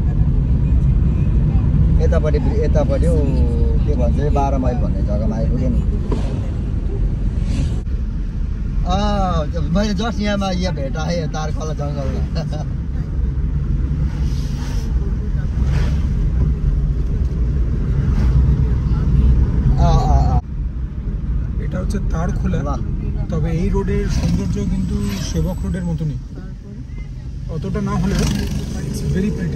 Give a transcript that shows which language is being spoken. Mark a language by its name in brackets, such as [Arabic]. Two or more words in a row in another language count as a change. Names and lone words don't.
[Nepali] यतापट्टि के भन्छ 12 माइल भन्ने जग्गामा आइपुग्यो नि। मैले जस्ट यहाँ भेटाएँ तार खोला जङ्गलमा। [Bangla] এটা হচ্ছে তারখোলা। তবে এই রোডের সৌন্দর্য কিন্তু সেবক রোডের মতনই, অতটা না হলেও [English] it's very pretty.